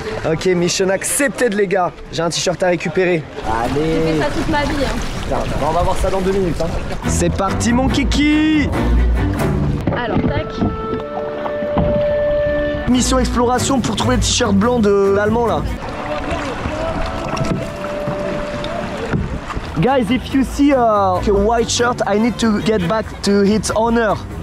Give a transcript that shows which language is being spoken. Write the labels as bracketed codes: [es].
[en] Ok, mission accepted [fr] les gars. J'ai un t-shirt à récupérer. j'ai Allez. fait ça toute ma vie. Hein. Putain, on va voir ça dans 2 minutes. Hein. C'est parti mon kiki. Alors tac. Mission exploration pour trouver le t-shirt blanc de l'allemand là. [en] Guys, if you see a white shirt, I need to get back to its owner.